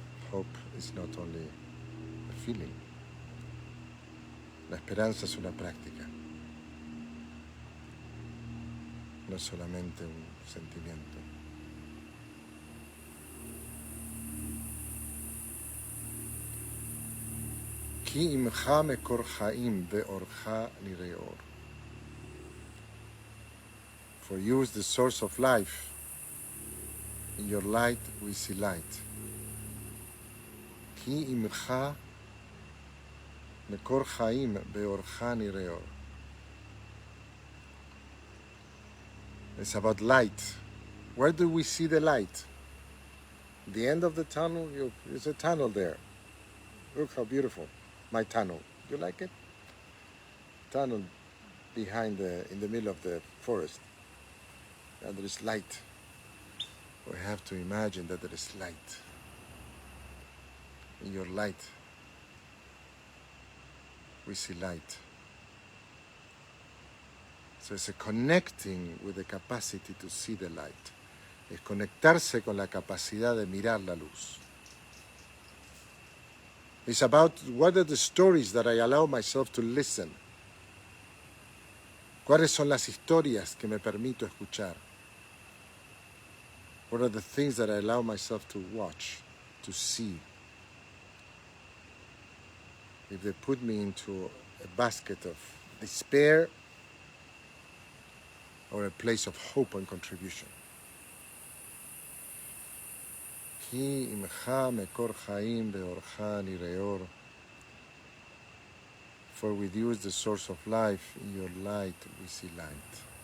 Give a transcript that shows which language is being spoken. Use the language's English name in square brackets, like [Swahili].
[English] Hope is not only a feeling. [Spanish] La esperanza es una práctica, no es solamente un sentimiento. [Hebrew] כי עמך מקור חיים ואורך נראה אור. [English] For you is the source of life. In your light we see light. [Hebrew] כי עמך מקור חיים באורך נראה אור. [English] It's about light. Where do we see the light? The end of the tunnel, there's a tunnel there. Look how beautiful. My tunnel. You like it? Tunnel behind in the middle of the forest. And there is light. We have to imagine that there is light. In your light, we see light. So it's a connecting with the capacity to see the light. [Spanish] Es conectarse con la capacidad de mirar la luz. [English] It's about what are the stories that I allow myself to listen. [Spanish] ¿Cuáles son las historias que me permito escuchar? [English] What are the things that I allow myself to watch, to see? If they put me into a basket of despair or a place of hope and contribution. [Hebrew] כי עמך מקור חיים באורך נראה אור. [English] For with you is the source of life, in your light we see light.